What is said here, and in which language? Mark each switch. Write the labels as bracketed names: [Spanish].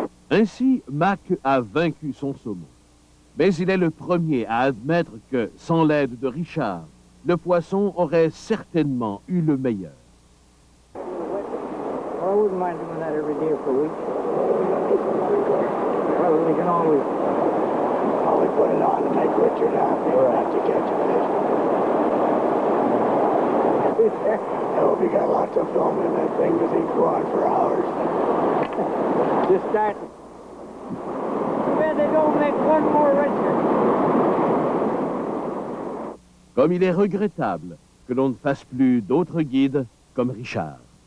[French] Ainsi, Mac a vaincu son saumon. Mais il est le premier à admettre que, sans l'aide de Richard, le poisson aurait certainement eu le meilleur. [English] Well, I wouldn't mind doing that every day for a week. Well, we can always... Always put it on to make Richard happy. We'll have to catch a fish. I hope you got lots of film in that thing because he'd go on for hours. Just start. Well, they don't make one more Richard. [French] Comme il est regrettable que l'on ne fasse plus d'autres guides comme Richard.